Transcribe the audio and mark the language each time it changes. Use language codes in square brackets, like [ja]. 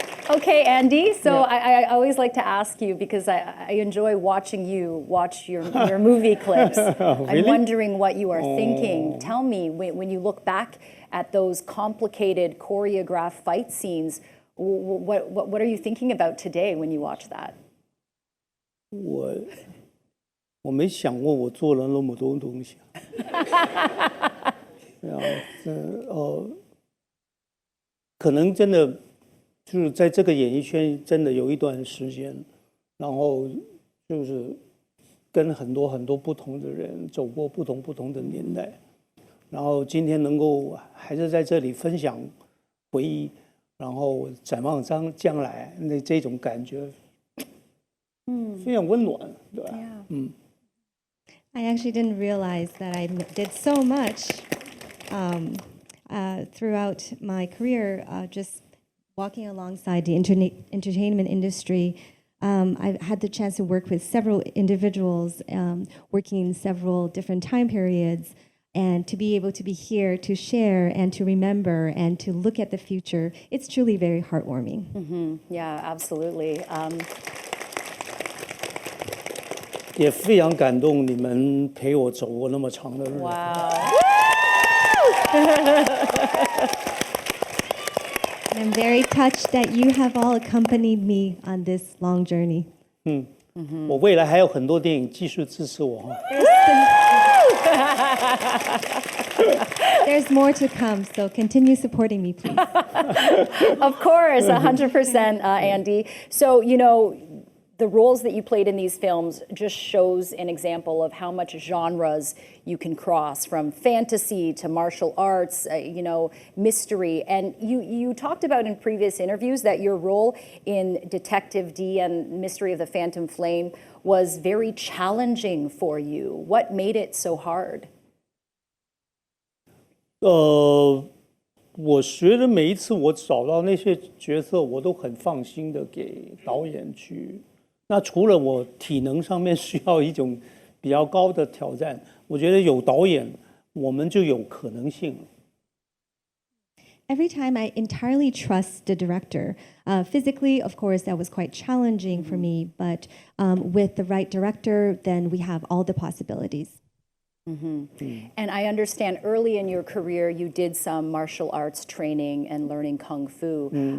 [en] Okay, Andy, so I always like to ask you, because I enjoy watching you watch your movie clips. Really? I'm wondering what you are thinking. Tell me, when you look back at those complicated choreographed fight scenes, what are you thinking about today when you watch that? [zh] 我没想过我做了那么多东西。对啊，可能真的就是在这个演艺圈真的有一段时间，然后就是跟很多很多不同的人走过不同的年代，然后今天能够还是在这里分享回忆，然后展望将来，那这种感觉，非常温暖，对吧？ [en] I actually didn't realize that I did so much throughout my career, just walking alongside the entertainment industry. I've had the chance to work with several individuals, working in several different time periods, and to be able to be here to share and to remember and to look at the future, it's truly very heartwarming. Yeah, absolutely. [zh] 也非常感动你们陪我走过那么长的日子。 [en] Wow. And I'm very touched that you have all accompanied me on this long journey. [zh] 我未来还有很多电影继续支持我哈。 [en] There's more to come, so continue supporting me, please. Of course, 100%, Andy. So, you know, the roles that you played in these films just shows an example of how much genres you can cross, from fantasy to martial arts, you know, mystery. And you talked about in previous interviews that your role in Detective Dee and Mystery of the Phantom Flame was very challenging for you. What made it so hard? [zh] 我觉得每一次我找到那些角色，我都很放心的给导演去。那除了我体能上面需要一种比较高的挑战，我觉得有导演，我们就有可能性。 [en] Every time I entirely trust the director. Physically, of course, that was quite challenging for me, but with the right director, then we have all the possibilities. And I understand early in your career, you did some martial arts training and learning Kung Fu.